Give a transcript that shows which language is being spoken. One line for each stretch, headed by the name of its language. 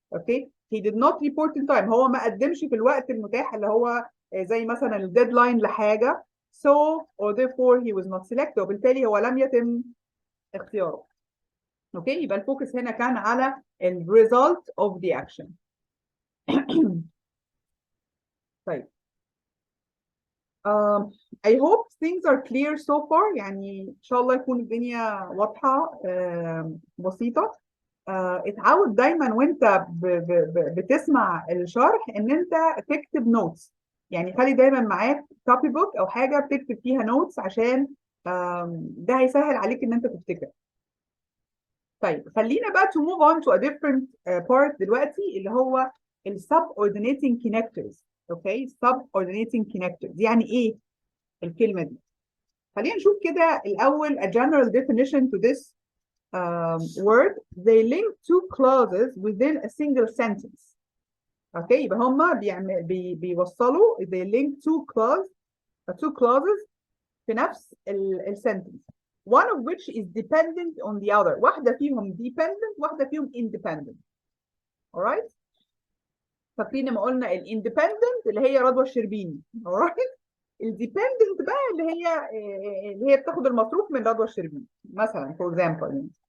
Arabic: اوكي
English: he did not report in time
Arabic: هو ما قدمش في الوقت المتاح اللي هو زي مثلا الديدلاين لحاجه
English: so or therefore he was not selected
Arabic: وبالتالي هو لم يتم اختياره. اوكي يبقى الفوكس هنا كان على ال
English: result of the action. طيب I hope things are clear so far.
Arabic: يعني إن شاء الله يكون الدنيا واضحة بسيطة. اتعود دايما وانت بتسمع الشرح ان انت تكتب نوتس. يعني خلي دايما معاك كوبي بوك او حاجة بتكتب فيها نوتس عشان ده هيسهل عليك ان انت تفتكر. طيب خلينا بقى
English: to move on to a different part
Arabic: دلوقتي اللي هو ال
English: subordinating connectors.
Arabic: اوكي subordinating connectors يعني ايه الكلمة دي؟ خلينا نشوف كده الأول
English: a general definition to this word. They link two clauses within a single sentence.
Arabic: اوكي يبقى هما بيوصلوا
English: they link two clauses
Arabic: في نفس السنتنس.
English: one of which is dependent on the other.
Arabic: واحدة فيهم dependent واحدة فيهم independent. alright فاكرين لما قلنا الاندبندنت اللي هي رضوى الشربيني. alright الديبندنت بقى اللي هي بتاخد المصروف من رضوى الشربيني مثلا فور اكزامبل يعني.